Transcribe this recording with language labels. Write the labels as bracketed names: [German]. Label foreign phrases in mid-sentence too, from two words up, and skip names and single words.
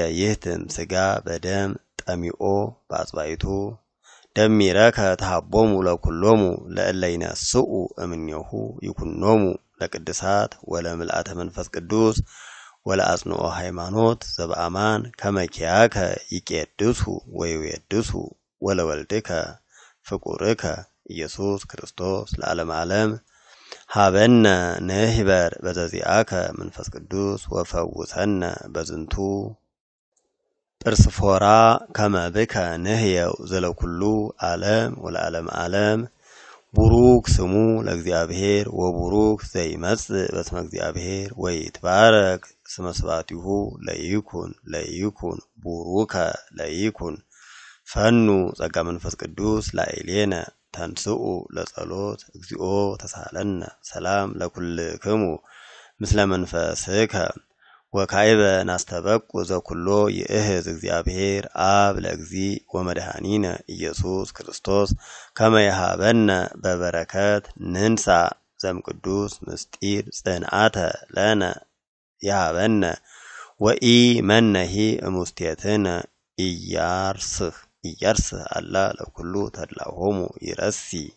[Geez] ይህትም ስጋ በደም ጠሚኦ በአጽባይቱ ደሚረከ ተሃቦሙ ለኩሎሙ ለእለ ይነስኡ እምኔሁ ይኩኖሙ ለቅድሳት ወለምልአተ መንፈስ ቅዱስ ወለአጽንኦ ሃይማኖት ዘበአማን ከመ ኪያከ ይቄድሱ ወይዌድሱ ወለወልድከ ፍቁርከ ኢየሱስ ክርስቶስ ለዓለም ዓለም። ሀበነ ንህበር በዘዚአከ መንፈስ ቅዱስ ወፈውሰነ በዝንቱ ጵርስፎራ ከመ ብከ ንህየው ዘለኩሉ ዓለም ወለዓለም ዓለም። ቡሩክ ስሙ ለእግዚአብሔር ወቡሩክ ዘይመጽእ በስመ እግዚአብሔር ወይትባረክ ስመ ስብሐቲሁ ለይኩን ቡሩከ ለይኩን። ፈኑ ጸጋ መንፈስ ቅዱስ ላዕሌነ ተንስኡ ለጸሎት እግዚኦ ተሳሃለነ ሰላም ለኩልክሙ ምስለ መንፈስከ ወካዕበ ናስተበቁ ዘኩሎ ይእህዝ እግዚአብሔር አብ ለእግዚ ወመድኃኒነ ኢየሱስ ክርስቶስ ከመ ይሃበነ በበረከት ንንሳ ዘምቅዱስ ምስጢር ጽንዓተ ለነ ይሃበነ ወኢ መነሂ እሙስቴትነ ኢያርስህ አላ ለኩሉ ተድላሆሙ ይረሲ